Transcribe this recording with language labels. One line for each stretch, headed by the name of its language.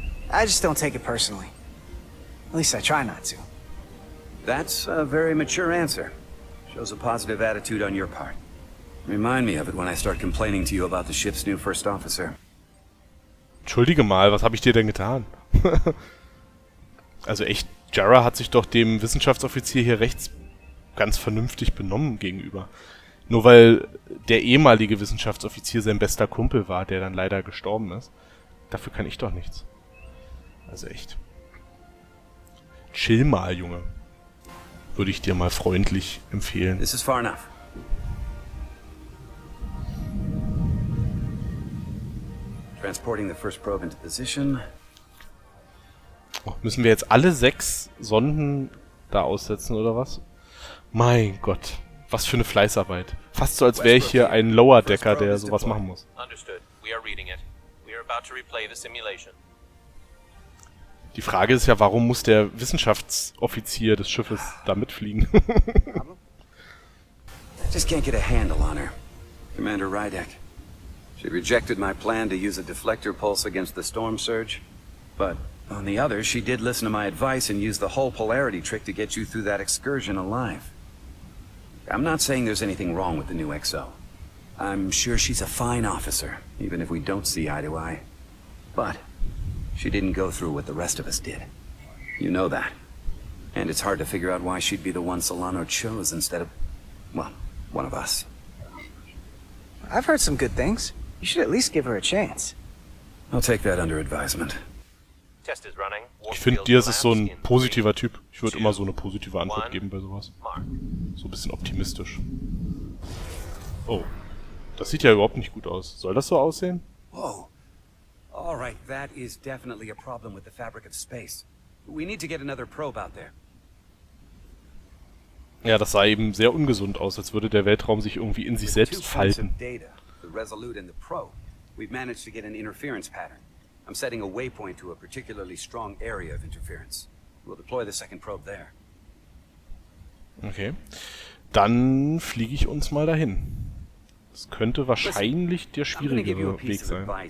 English: I just don't take it personally. At least I try not to. That's a very mature answer. Shows a positive attitude on your part. Remind me of it when I start complaining to you about the ship's new first officer.
German: Entschuldige mal, was habe ich dir denn getan? Also echt, Jarrah hat sich doch dem Wissenschaftsoffizier hier rechts ganz vernünftig benommen gegenüber. Nur weil der ehemalige Wissenschaftsoffizier sein bester Kumpel war, der dann leider gestorben ist. Dafür kann ich doch nichts. Also echt. Chill mal, Junge. Würde ich dir mal freundlich empfehlen.
English: This is far enough. Transporting the first probe into position.
German: Oh, müssen wir jetzt alle 6 Sonden da aussetzen, oder was? Mein Gott. Was für eine Fleißarbeit. Fast so, als wäre ich hier ein Lower Decker, der sowas machen muss.
English: Understood. We are reading it. We are about to replay the simulation.
German: Die Frage ist ja, warum muss der Wissenschaftsoffizier des Schiffes da mitfliegen?
English: I just can't get a handle on her. Commander Rydek. She rejected my plan to use a deflector pulse against the storm surge. But on the other, she did listen to my advice and use the whole polarity trick to get you through that excursion alive. I'm not saying there's anything wrong with the new XO. I'm sure she's a fine officer, even if we don't see eye to eye. But she didn't go through what the rest of us did. You know that. And it's hard to figure out why she'd be the one Solano chose instead of, well, one of us. I've heard some good things. You should at least give her a chance. I'll take that under advisement. Test is running.
German: Ich finde, Diaz ist so ein positiver Typ. Ich würde immer so eine positive Antwort geben bei sowas. So ein bisschen optimistisch. Oh. Das sieht ja überhaupt nicht gut aus. Soll das so aussehen?
English: Whoa. All right, that is definitely a problem with the fabric of space. We need to get another probe out there.
German: Ja, das sah eben sehr ungesund aus, als würde der Weltraum sich irgendwie in sich selbst falten.
English: The Resolute and the probe. We've managed to get an interference pattern. I'm setting a waypoint to a particularly strong area of interference. We'll deploy the second probe there. Okay.
German: Dann fliege ich uns mal dahin. Das könnte wahrscheinlich der schwierigere Weg sein.